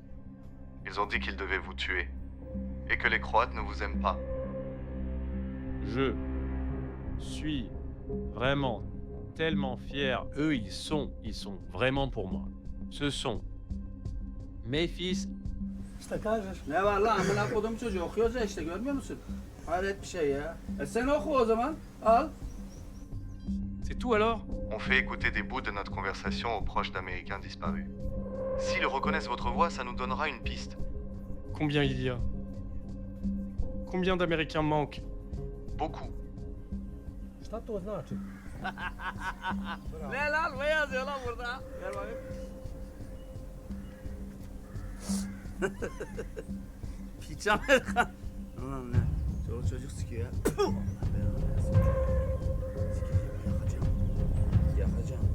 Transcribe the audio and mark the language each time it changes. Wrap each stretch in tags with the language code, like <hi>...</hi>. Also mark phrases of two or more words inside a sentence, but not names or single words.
<fr>Ils ont dit qu'ils devaient vous tuer. Et que les Croates ne vous aiment pas. Je suis vraiment tellement fier. Eux, ils sont vraiment pour moi. Ce sont mes fils.</fr> <tr>İşte kardeş. Ne var lan amına kodum çocuğu okuyoruz ya işte görmüyor musun? Hayret bir şey ya. Sen oku o zaman. Al.</tr> <fr>C'est tout alors? On fait écouter des bouts de notre conversation aux proches d'Américains disparus. S'ils reconnaissent votre voix, ça nous donnera une piste. Combien il y a? Combien d'Américains manquent? Beaucoup.</fr> <tr>Ne lan? Ne yazıyor lan burada? Gel bakayım. Piç Amerikan. Ulan ne? Çoluk çocuk sikiyor ya. Puh! Yakacağım.</tr>